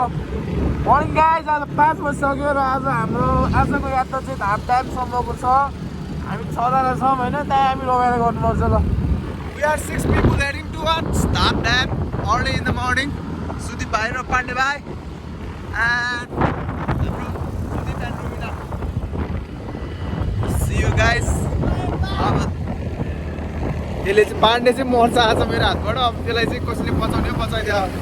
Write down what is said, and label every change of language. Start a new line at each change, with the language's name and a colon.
English: morning guys
Nepali: आज 5 बजिसक्यो र आज हाम्रो आजको यात्रा चाहिँ धाम ड्यामसम्मको छ। हामी 6 जना छौँ होइन, त्यहाँ हामी रोकेर गर्नुपर्छ ल।
English: We are 6 people heading towards Dham Dam early in the morning. Sudeep bhai and Pandey bhai and Sudeep and Rumina. See you guys.
Nepali: अब त्यसले चाहिँ पाण्डे चाहिँ मर्छ आज मेरो हातबाट। अब त्यसलाई चाहिँ कसले बचाउने हो बचाइदियो।